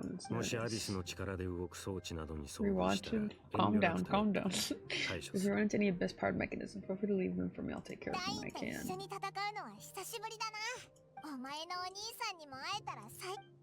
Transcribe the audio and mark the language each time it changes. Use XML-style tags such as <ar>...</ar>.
<ja>もしアビスの力で動く装置などに遭遇したら</ja> <en>Calm down, calm down. If you run into any abyss powered mechanism, feel free to leave room for me. I'll take care of them when I can.</en> <ja>一緒に戦うのは久しぶりだな。お前のお兄さんにも会えたら最。</ja>